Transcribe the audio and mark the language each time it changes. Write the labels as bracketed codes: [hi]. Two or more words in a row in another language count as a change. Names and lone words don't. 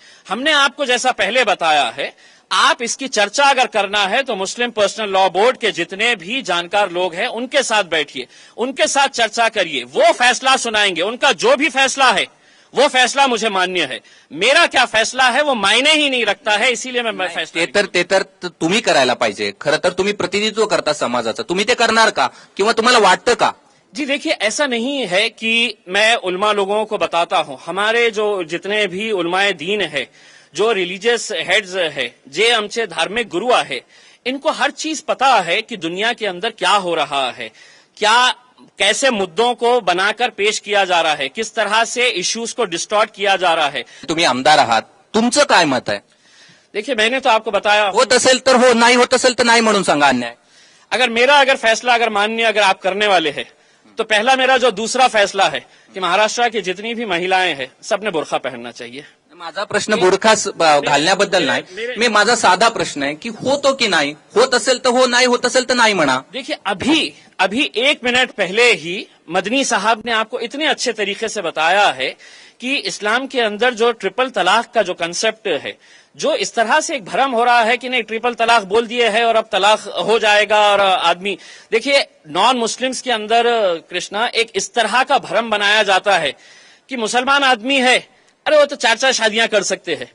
[ur] ہم نے آپ کو جیسا پہلے بتایا ہے، آپ اس کی چرچا اگر کرنا ہے تو مسلم پرسنل لا بورڈ کے جتنے بھی جانکار لوگ ہیں ان کے ساتھ بیٹھیے، ان کے ساتھ چرچا کریے، وہ فیصلہ سنائیں گے. ان کا جو بھی فیصلہ ہے وہ فیصلہ مجھے مانیہ ہے. میرا کیا فیصلہ ہے وہ معنی ہی نہیں رکھتا ہے، اسی لیے میں فیصلہ [mr] ते तर तुम्ही करायला पाहिजे. खरं तर तुम्ही प्रतिनिधित्व करता समाजाचं, तुम्ही ते करणार का किंवा तुम्हाला वाटतं का? [ur] جی دیکھیے ایسا نہیں ہے کہ میں علماء لوگوں کو بتاتا ہوں. ہمارے جو جتنے بھی علماء دین ہے، جو [en] religious heads [ur] ہے، جو ہمچے دھارمک گرو ہے، ان کو ہر چیز پتا ہے کہ دنیا کے اندر کیا ہو رہا ہے، کیا کیسے مدوں کو بنا کر پیش کیا جا رہا ہے، کس طرح سے ایشوز کو ڈسٹارٹ کیا جا رہا ہے. [mr] तुम्ही आमदार आहात, तुमचं काय मत आहे? [ur] دیکھیے میں نے تو آپ کو بتایا، [mr] होत असेल तर हो, नाही होत असेल तर नाही म्हणून सांगा अन्याय. [ur] اگر فیصلہ اگر ماننی اگر آپ کرنے والے ہیں تو پہلا میرا جو دوسرا فیصلہ ہے کہ مہاراشٹر کی جتنی بھی مہیلائیں ہیں سب نے برقع پہننا چاہیے. [mr] माझा प्रश्न बुरखा घालण्याबद्दल नाही, मी माझा साधा प्रश्न आहे की होतो की नाही, होत असेल तर हो, नाही होत असेल तर नाही म्हणा. [ur] دیکھیے ابھی 1 منٹ پہلے ہی مدنی صاحب نے آپ کو اتنے اچھے طریقے سے بتایا ہے کہ اسلام کے اندر جو ٹرپل طلاق کا جو کنسپٹ ہے، جو اس طرح سے ایک بھرم ہو رہا ہے کہ نہیں ٹرپل طلاق بول دیے ہے اور اب طلاق ہو جائے گا اور آدمی، دیکھیے [en] non Muslims [ur] کے اندر کرشنا ایک اس طرح کا بھرم بنایا جاتا ہے کہ مسلمان آدمی ہے، ارے وہ تو 4 شادیاں کر سکتے ہیں.